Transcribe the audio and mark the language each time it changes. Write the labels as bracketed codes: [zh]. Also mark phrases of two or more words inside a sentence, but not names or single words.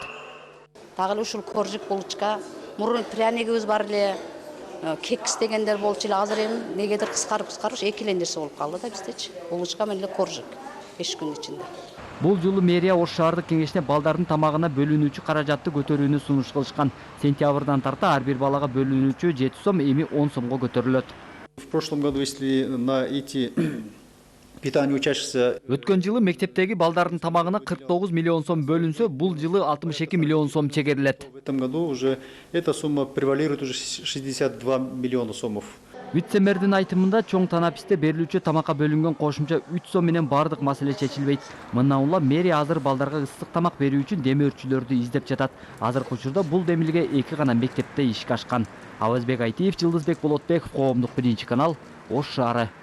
[ky] Дагы ушул коржик булочка, мурун пряникибиз бар эле, кекс дегендер болчу эле. Азыр эми негедир кыскарып эки эле нерсе болуп калды да биздечи. Булочка менен коржик 5 күн ичинде. Бул жолу мэрия Ош шаардык кеңешине балдардын тамагына бөлүнүүчү каражатты көтөрүүнү сунуш кылышкан. Сентябрдан тарта ар бир балага бөлүнүүчү 7 сом эми 10 сомго көтөрүлөт. [ru] В прошлом году, если на эти питание учащихся... [ky] Өткөн жылы мектептеги балдардын тамагына 49 миллион сом бөлүнсө, бул жылы 62 миллион сом чегерилет. [ru] В этом году уже эта сумма превалирует уже 62 миллиона сомов. [ky] Вице-мэрдин айтымында чоң танаписте берилүүчү тамакка бөлүнгөн кошумча 3 сом менен бардык маселе чечилбейт. Мындан улам мэрия азыр балдарга ысык тамак берүү үчүн демөөрчүлөрдү издеп жатат. Азыркы учурда бул демилге 2 гана мектепте ишке ашкан. Авазбек Айтиев, Жылдызбек Болотбеков, Коомдук 1 канал, Ош шаары.